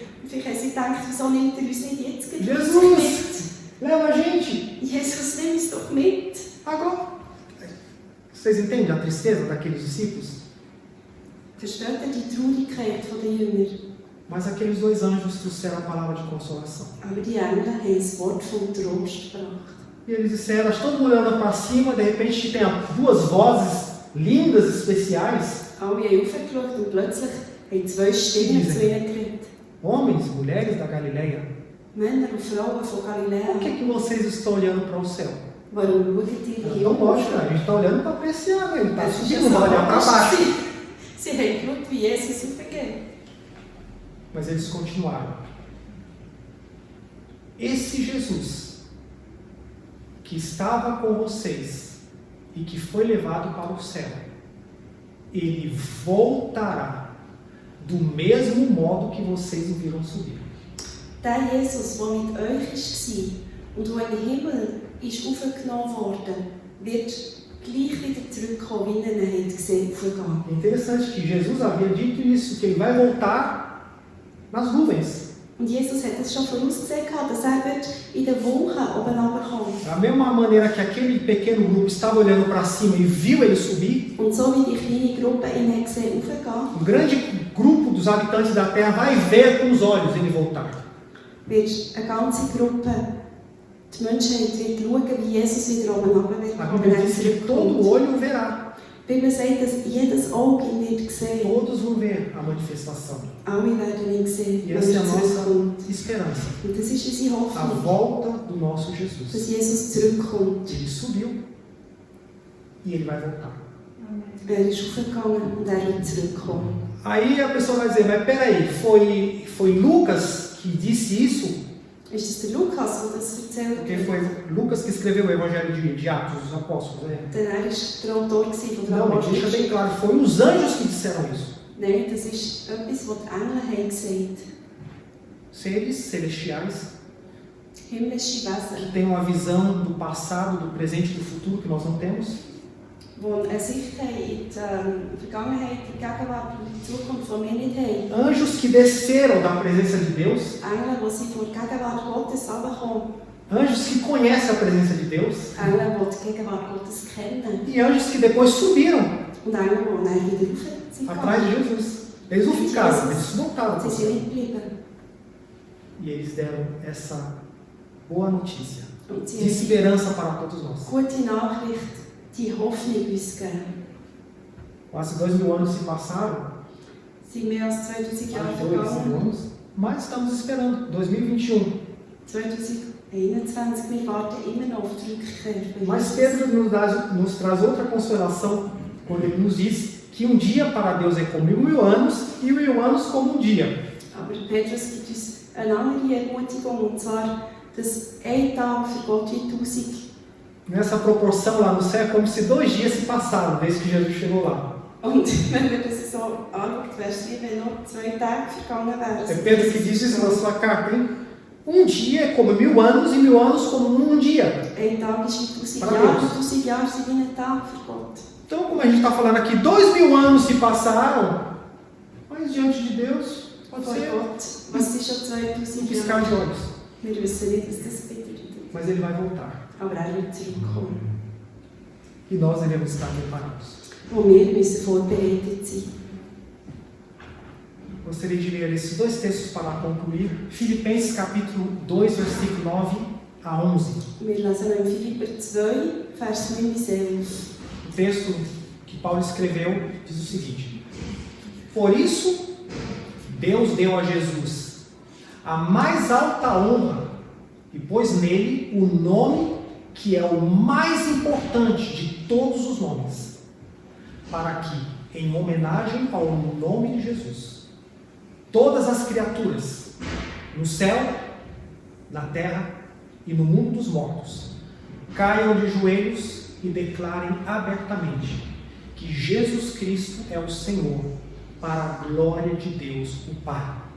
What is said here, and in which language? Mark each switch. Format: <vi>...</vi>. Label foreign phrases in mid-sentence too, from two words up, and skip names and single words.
<de>Vielleicht haben sie gedacht, wieso nimmt er uns nicht jetzt gleich</de> <pt>Jesus, leva a gente.</pt> <de>mit? Jesus, nimm uns doch mit.</de> <pt>Agora. Vocês entendem a tristeza daqueles discípulos?</pt> <de>Versteht ihr die Traurigkeit der Jünger?</de> <pt>Mas aqueles 2 anjos trouxeram a palavra de consolação.</pt> <de>Aber die Engel haben das Wort vom Trost gebracht.</de> <pt>E eles disseram, todo mundo olhando para cima, de repente tem 2 vozes lindas, especiais.</pt> <de>Alle haben aufgeschaut und plötzlich haben 2 Stimmen zu ihnen geredet.</de> <pt>Homens, mulheres da Galileia,</pt> <de>Männer und Frauen von Galiläa.</de> <pt>por que vocês estão olhando para o céu?</pt> <de>Warum schaut ihr hier</de> <pt>Então, lógico, a gente está olhando para apreciar, né? Ele está</pt> <de>Das ist</de> <pt>subindo, não vai olhar para baixo.</pt> <de>Sie haben geschaut, wie Jesus aufgeht.</de> <pt>Mas eles continuaram. Esse Jesus que estava com vocês e que foi levado para o céu, ele voltará do mesmo modo que vocês o viram subir.</pt> <de>Der Jesus, der mit euch war und der in den Himmel ist aufgenommen wurde, wird gleich wieder zurückkommen, wie ihr ihn gesehen habt.</de> <pt>É interessante que Jesus havia dito isso, que ele vai voltar nas nuvens.</pt> <de>Und Jesus hat es schon vorausgesehen, dass wird in den Wolken oben runterkommen.</de> <pt>Da mesma maneira que aquele pequeno grupo estava olhando para cima e viu ele subir,</pt> <de>Und so wie die kleine Gruppe ihn gesehen aufgehen,</de> <pt>um grande grupo dos habitantes da terra vai ver com os olhos ele voltar.</pt> <de>wird eine ganze Gruppe, die Menschheit wird schauen, wie Jesus wieder oben runter wird</de> <pt>A</pt> <de>kommen,</de> <pt>Bíblia</pt> <de>wenn er</de> <pt>diz que todo</pt> <de>zurückkommt.</de> <pt>olho o verá.</pt> <de>Die Bibel sagt, dass jedes Auge ihn wird sehen.</de> <pt>Todos vão ver a manifestação.</pt> <de>Alle werden ihn sehen,</de> <pt>E</pt> <de>wenn</de> <pt>essa é</pt> <de>er</de> <pt>a nossa</pt> <de>zurückkommt.</de> <pt>esperança.</pt> <de>Und das ist unsere</de> <pt>A</pt> <de>Hoffnung,</de> <pt>volta do nosso</pt> <de>dass</de> <pt>Jesus.</pt> <de>Jesus zurückkommt.</de> <pt>Ele subiu e ele vai voltar.</pt> <de>Er ist aufgegangen und er wird zurückkommen.</de> <pt>Aí a pessoa vai dizer, mas peraí, foi Lucas que disse isso?</pt> <de>Ist es der Lukas, der das erzählt</de> <pt>Porque</pt> <de>hat?</de> <pt>foi Lucas que escreveu o Evangelho de Atos dos Apóstolos, né?</pt> <de>Denn er war der Autor von der</de> <pt>Não, mas deixa bem</pt> <de>Apostel.</de> <pt>claro, foi os anjos que disseram isso.</pt> <de>Nein, das ist etwas, was die Engel haben gesagt.</de> <pt>Seres celestiais</pt> <de>Himmlische</de> <pt>que</pt> <de>Wesen,</de> <pt>têm uma visão do passado, do presente e do futuro que nós não temos.</pt> <de>die eine Sicht haben in die Vergangenheit, die Gegenwart und die Zukunft, die wir nicht haben.</de> <pt>Anjos que desceram da presença de Deus.</pt> <de>Engel, die sie vor die Gegenwart Gottes herunterkommen.</de> <pt>Anjos que conhecem a presença de Deus.</pt> <de>Engel, die die Gegenwart Gottes kennen.</de> <pt>E anjos que depois subiram</pt> <de>Und Engel, die dann wieder rauf sind</de> <pt>atrás de</pt> <de>gegangen.</de> <pt>Jesus. Eles não ficaram, eles voltaram.</pt> <de>Sie sind nicht geblieben.</de> <pt>E eles deram essa boa notícia</pt> <de>Und</de> <pt>de</pt> <de>sie haben</de> <pt>esperança para todos nós.</pt> <de>gute Nachricht, die Hoffnung uns gegeben.</de> <pt>Quase 2000 anos se passaram,</pt> <de>Es sind mehr als 2000 Jahre</de> <pt>mais 2000</pt> <de>vergangen.</de> <pt>anos, mas estamos esperando 2021.</pt> <de>2021, wir warten immer noch auf die Rückkehr bei Mas Jesus.</de> <pt>Pedro nos traz outra consolação quando ele nos diz que um dia para Deus é como 1000 anos e 1000 anos como um dia.</pt> <de>Aber Petrus gibt uns eine andere Ermutigung, und zwar, dass ein Tag für Gott wie 1000.</de> <pt>Nessa proporção lá no céu é como se 2 dias se passaram desde que Jesus chegou lá.</pt> <de>Und wenn wir das so anschauen, wäre es wie wenn noch 2 Tage vergangen wären.</de> <pt>É Pedro que diz isso na sua carta, hein? Um dia é como 1000 anos e 1000 anos como um dia.</pt> <de>Ein Tag ist wie 1000</de> <pt>Para</pt> <de>Jahre,</de> <pt>Deus.</pt> <de>und 1000 Jahre sind wie ein Tag für Gott.</de> <pt>Então, como a gente está falando aqui, 2000 anos se passaram, mas diante de Deus pode</pt> <de>Vor</de> <pt>ser</pt> <de>Gott, was ist schon</de> <pt>um</pt> <de>2000</de> <pt>piscar</pt> <de>Jahre?</de> <pt>de olhos.</pt> <de>Wir wissen nicht, was das bedeutet.</de> <pt>Mas ele vai voltar</pt> <de>Aber er wird zurückkommen.</de> <pt>e nós devemos estar preparados.</pt> <de>Wo wir müssen vorbereitet sein.</de> <pt>Gostaria de ler esses 2 textos para concluir. Filipenses capítulo 2, versículo 9 a 11.</pt> <de>Wir lesen in Philipper 2, Vers 9 bis 11.</de> <pt>O texto que Paulo escreveu diz o seguinte: por isso, Deus deu a Jesus a mais alta honra e pôs nele o nome que é o mais importante de todos os nomes, para que, em homenagem ao nome de Jesus, todas as criaturas, no céu, na terra e no mundo dos mortos, caiam de joelhos e declarem abertamente que Jesus Cristo é o Senhor, para a glória de Deus, o Pai.</pt>